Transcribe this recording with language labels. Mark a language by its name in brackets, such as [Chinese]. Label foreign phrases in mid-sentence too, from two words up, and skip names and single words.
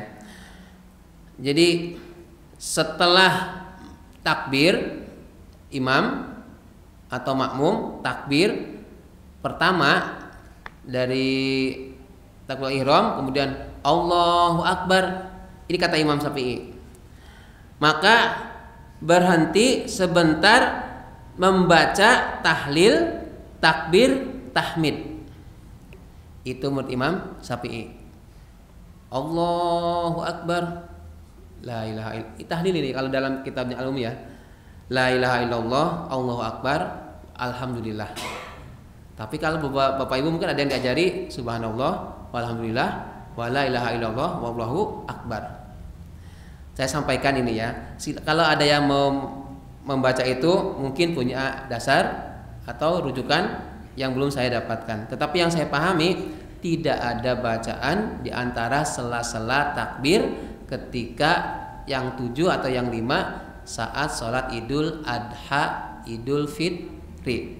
[Indonesian] Jadi setelah takbir imam atau makmum, takbir pertama dari takbir ihram, kemudian [Arabic] الله أكبر. [Indonesian] Ini kata Imam Syafi'i. Maka berhenti sebentar membaca tahlil, takbir, tahmid. Itu menurut Imam Syafi'i. [Arabic] الله أكبر، لا إله إلا الله. [Indonesian] Tahlil ini kalau dalam kitabnya Al-Um ya. [Arabic] لا إله إلا الله، الله أكبر، الحمد لله. [Indonesian] Tapi kalau Bapak Ibu mungkin ada yang diajari [Arabic] سبحان الله، والحمد لله، ولا إله إلا الله، والله أكبر. [Indonesian] Saya sampaikan ini ya. Kalau ada yang membaca itu mungkin punya dasar atau rujukan yang belum saya dapatkan. Tetapi yang saya pahami tidak ada bacaan di antara sela-sela takbir ketika yang 7 atau yang 5 saat sholat Idul Adha, Idul Fitri.